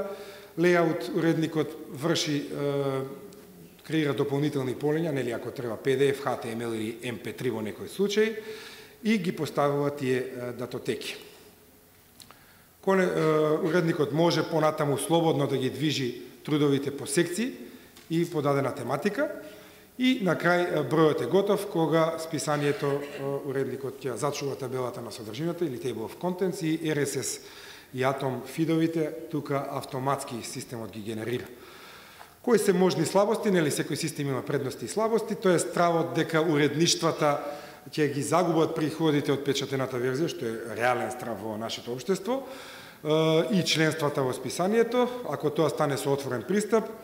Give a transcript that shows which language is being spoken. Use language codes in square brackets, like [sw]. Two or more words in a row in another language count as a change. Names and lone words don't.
[mk] Лејаут уредникот врши, креира дополнителни полења, ако треба PDF, HTML или MP3 во некој случај, и ги поставува тие датотеки. Уредникот може понатаму слободно да ги движи трудовите по секции и по дадена тематика, и на крај бројот е готов кога списанието уредникот ќе зачува табелата на содржината или [en] table of contents [mk] и RSS и Atom фидовите тука автоматски системот ги генерира. Кои се можни слабости, секој систем има предности и слабости, тоа е стравот дека уредништвата ќе ги загубат приходите од печатената верзија, што е реален страв во нашето општество, и членствата во списанието, ако тоа стане со отворен пристап.